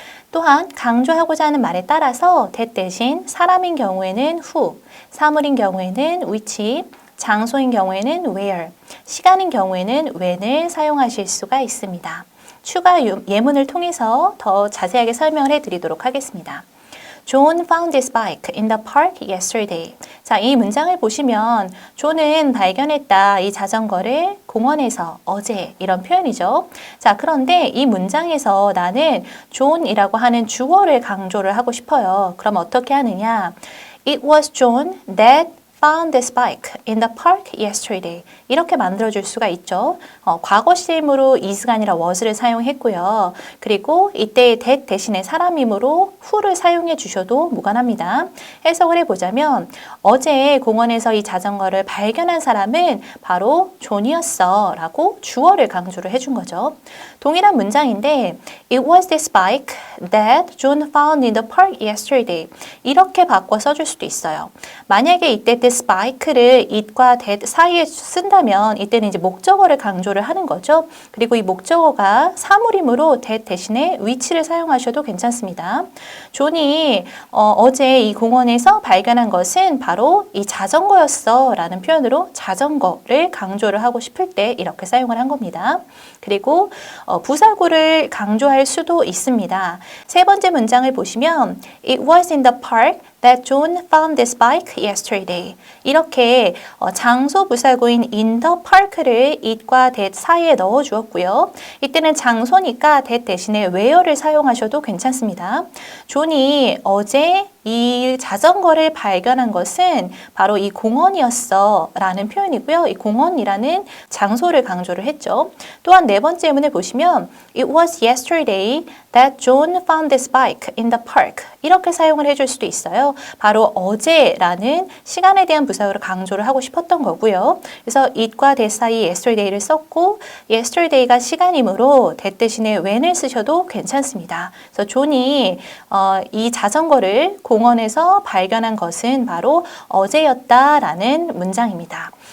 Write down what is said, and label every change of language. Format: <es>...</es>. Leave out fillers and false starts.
<ko>또한 강조하고자 하는 말에 따라서 that 대신 사람인 경우에는 who, 사물인 경우에는 which, 장소인 경우에는 where, 시간인 경우에는 when을 사용하실 수가 있습니다. 추가 예문을 통해서 더 자세하게 설명을 해드리도록 하겠습니다.</ko> <en>John found his bike in the park yesterday.</en> <ko>자, 이 문장을 보시면 존은 발견했다 이 자전거를 공원에서 어제 이런 표현이죠. 자, 그런데 이 문장에서 나는 존이라고 하는 주어를 강조를 하고 싶어요. 그럼 어떻게 하느냐?</ko> <en>It was John that found this bike in the park yesterday.</en> <ko>이렇게 만들어줄 수가 있죠. 과거 시임으로 is가 아니라 was를 사용했고요. 그리고 이때 that 대신에 사람이므로 who를 사용해 주셔도 무관합니다. 해석을 해보자면 어제 공원에서 이 자전거를 발견한 사람은 바로 존이었어 라고 주어를 강조를 해준 거죠. 동일한 문장인데</ko> <en>It was this bike that John found in the park yesterday.</en> <ko>이렇게 바꿔 써줄 수도 있어요. 만약에 이때</ko> <en>this bike</en> <ko>를 it과 that 사이에 쓴다면 이때는 이제 목적어를 강조를 하는 거죠. 그리고 이 목적어가 사물이므로 that 대신에 which를 사용하셔도 괜찮습니다. 존이 어제 이 공원에서 발견한 것은 바로 이 자전거였어 라는 표현으로 자전거를 강조를 하고 싶을 때 이렇게 사용을 한 겁니다. 그리고 부사구를 강조할 수도 있습니다. 세 번째 문장을 보시면</ko> <en>It was in the park that John found this bike yesterday.</en> <ko>이렇게 장소 부사구인</ko> <en>in the park</en> <ko>를 it과 that 사이에 넣어 주었고요. 이때는 장소니까 that 대신에 where를 사용하셔도 괜찮습니다. 존이 어제 이 자전거를 발견한 것은 바로 이 공원이었어 라는 표현이고요. 이 공원이라는 장소를 강조를 했죠. 또한 네 번째 예문을 보시면</ko> <en>It was yesterday that John found this bike in the park.</en> <ko>이렇게 사용을 해줄 수도 있어요. 바로 어제라는 시간에 대한 부사구를 강조를 하고 싶었던 거고요. 그래서 it과 that 사이 yesterday를 썼고 yesterday가 시간이므로 that 대신에 when을 쓰셔도 괜찮습니다. 그래서 존이 이 자전거를 공원에서 발견한 것은 바로 어제였다라는 문장입니다.</ko>